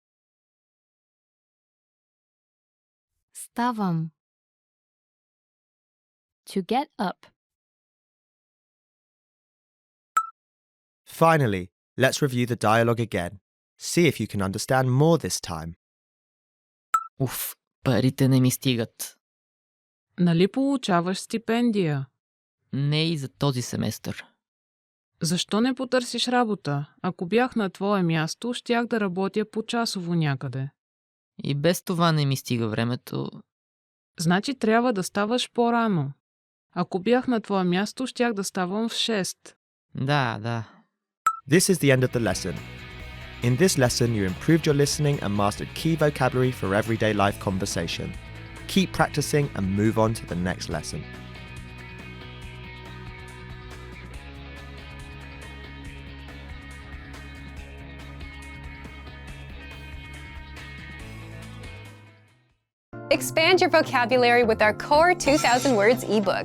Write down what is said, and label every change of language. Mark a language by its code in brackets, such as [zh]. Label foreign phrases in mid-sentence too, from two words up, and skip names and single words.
[bg] Ставам. [en] To get up. Finally, let's review the dialogue again. See if you can understand more this time. [bg] Уф, парите не ми стигат. Нали получаваш стипендия? Не и за този семестър. Защо не потърсиш работа? Ако бях на твое място, щях да работя почасово някъде. И без това не ми стига времето. Значи трябва да ставаш по-рано. Ако бях на твое място, щях да ставам в 6. Да, да. [en] This is the end of the lesson. In this lesson, you improved your listening and mastered key vocabulary for everyday life conversation. Keep practicing and move on to the next lesson. Expand your vocabulary with our Core 2000 Words ebook.